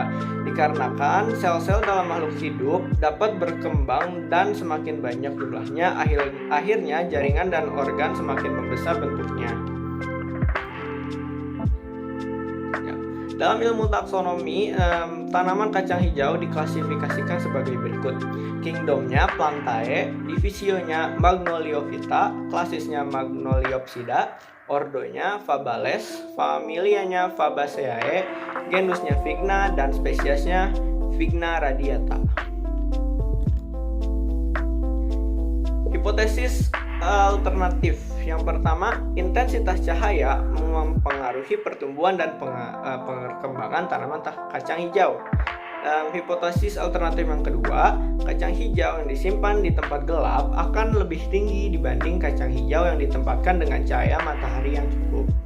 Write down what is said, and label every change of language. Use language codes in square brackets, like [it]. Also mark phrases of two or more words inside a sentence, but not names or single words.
[id] Dikarenakan sel-sel dalam makhluk hidup dapat berkembang dan semakin banyak jumlahnya, akhirnya jaringan dan organ semakin membesar bentuknya. Dalam ilmu taksonomi, tanaman kacang hijau diklasifikasikan sebagai berikut. Kingdomnya Plantae, divisionya Magnoliophyta, klasisnya Magnoliopsida, ordonya Fabales, familianya Fabaceae, genusnya Vigna, dan spesiesnya Vigna radiata. Hipotesis alternatif. Yang pertama, intensitas cahaya mempengaruhi pertumbuhan dan perkembangan tanaman kacang hijau. Hipotesis alternatif yang kedua, kacang hijau yang disimpan di tempat gelap akan lebih tinggi dibanding kacang hijau yang ditempatkan dengan cahaya matahari yang cukup.